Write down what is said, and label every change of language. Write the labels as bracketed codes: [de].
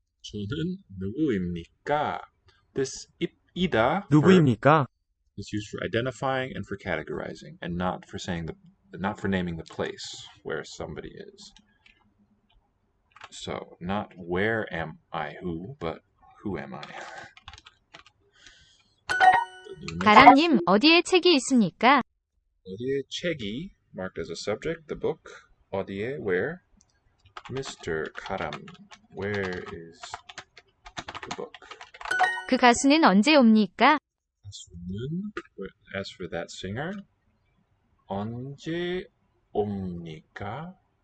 [ko] 저는 누구입니까? [en] This [ko] 이다 누구입니까? [en] is used for identifying and for categorizing, and not for naming the place where somebody is. So, not where am I who, but who am I? [ko] 가람님, 어디에 책이 있습니까? 어디에 책이, [en] marked as a subject, the book. [ko] 어디에, [en] where? Mr. Karam, where is the book? [ko] 그 가수는 언제 옵니까? 가수는, [en] as for that singer, [ko] 언제 옵니까?